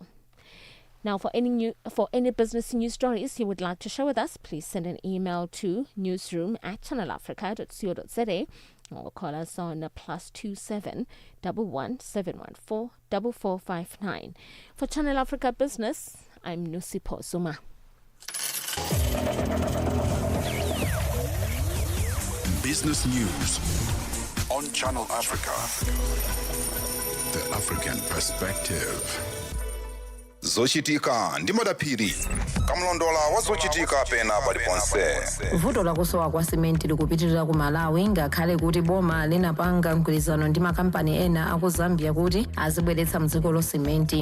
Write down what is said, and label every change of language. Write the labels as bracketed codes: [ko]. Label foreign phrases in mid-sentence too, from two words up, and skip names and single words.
[en] Now, for any business news stories you would like to share with us, please send an email to newsroom@channelafrica.co.za or call us on +27 11 714 4459. For Channel Africa Business, I'm Mosito Zuma. Business news on Channel Africa. The African perspective. [ny] Zochitika ndi madaphiri kamlondola wa zochitika pena paliponse. Vuto lakusowa kwa simenti likupitirira ku Malawi ngakhale kuti boma linapanga mgwirizano ndi makampani ena aku Zambia kuti azibweretsa mdziko lo simenti.